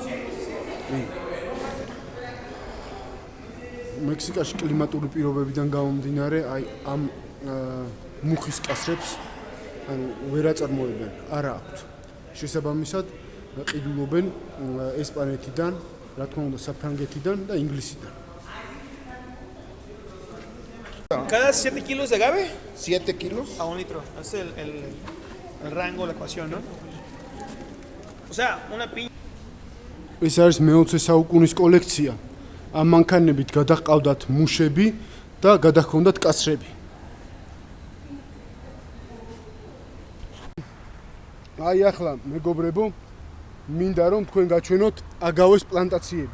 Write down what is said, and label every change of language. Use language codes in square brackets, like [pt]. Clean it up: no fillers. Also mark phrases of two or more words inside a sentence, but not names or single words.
[ka] მექსიკაში კლიმატური პირობებიდან გამომდინარე, აი ამ მუხის კასრებს ანუ ვერ აწარმოებენ, არა აქვთ. შესაბამისად ყიდულობენ ესპანეთიდან, რა თქმა უნდა, საფრანგეთიდან და ინგლისიდან. [es] Cada 7 kilos de agave 7 kilos. a 1 litro. Es el rango, la ecuación, ¿no? O sea, una piña. [ka] ეს არის მე-20 საუკუნის კოლექცია. ამ მანქანებით გადაჰყავდათ მუშები და გადაჰქონდათ კასრები. აი ახლა მეგობრებო, მინდა რომ თქვენ გაჩვენოთ აგავეს პლანტაციები.